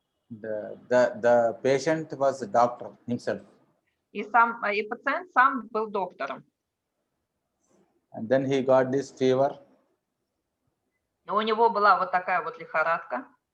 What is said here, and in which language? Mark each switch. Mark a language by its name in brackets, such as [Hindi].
[English] The patient was a doctor himself. [Russian] И пациент сам был доктором. [English] And then he got this fever. [Russian] У него была вот такая вот лихорадка.